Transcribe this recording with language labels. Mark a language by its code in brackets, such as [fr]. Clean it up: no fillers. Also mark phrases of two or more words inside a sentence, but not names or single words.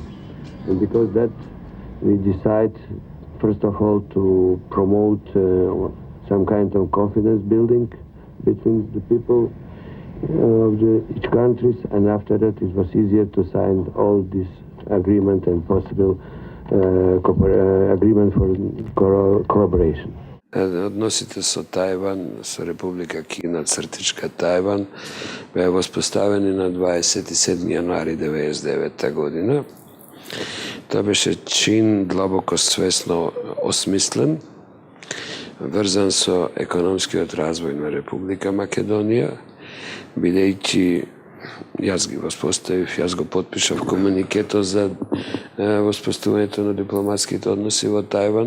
[en] And because that, we decide, first of all, to promote some kind of confidence building between the people of each countries, and after that it was easier to sign all this agreement and possible agreement for collaboration. [mk] Odnosите со Тајван, со Република Кина, цртичка Тајван, беа воспоставени на 27. јануари 1999 година. Тоа беше чин длабоко свесно осмислен, врзан со економскиот развој на Република Македонија, бидејќи јас ги воспоставив, јас го потпишав комуникето за воспоставувањето на дипломатските односи во Тајван.